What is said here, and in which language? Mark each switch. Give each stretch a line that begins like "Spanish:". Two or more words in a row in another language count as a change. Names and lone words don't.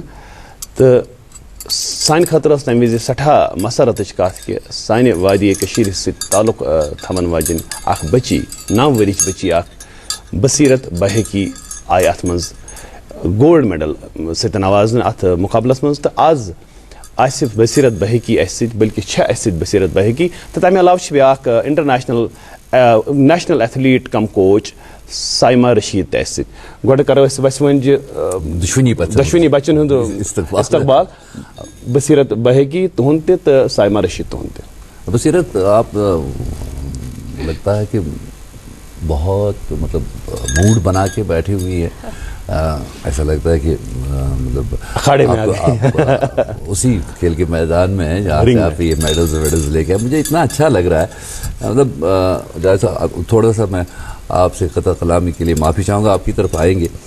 Kashmiri: تہٕ سانہِ خٲطرٕ ٲس تمہِ وِزِ سٮ۪ٹھاہ مسرتٕچ کتھ کہِ سانہِ وادی کٔشیٖرِ سۭتۍ تعلُق تھاون واجیٚنۍ اکھ بٔچی, 9 ؤرِش بٔچی اکھ بصیرت بحیقی آیہِ اتھ منٛز
English: gold medal
Kashmiri: سۭتۍ نوازنہٕ اتھ مُقابلس منٛز تہٕ آز آسہِ بصیرت بحیقی اسہِ سۭتۍ, بلکہِ چھےٚ اسہِ سۭتۍ بصیرت بحیقی تہٕ تمہِ علاوٕ چھِ بیٛاکھ
English: international national athlete
Kashmiri: کم کوچ سایما رشیٖد تہِ اسہِ سۭتۍ. گۄڈٕ کرو أسۍ وسوٕنجہِ دۄشوٕنی بچن ہُنٛد استقبال. بصیرت بحیقی تُہُنٛد تہِ تہٕ سایما رشیٖد تُہُنٛد تہِ.
Urdu: بصیرت, آپ لگتا ہے کہ بہت مطلب موڈ بنا کے بیٹھی ہوئی ہے, ایسا لگتا ہے کہ مطلب اکھاڑے میں آپ اسی کھیل کے میدان میں ہیں جہاں سے آپ یہ میڈلز لے کے. مجھے اتنا اچھا لگ رہا ہے, مطلب تھوڑا سا میں آپ سے قطع کلامی کے لیے معافی چاہوں گا, آپ کی طرف آئیں گے.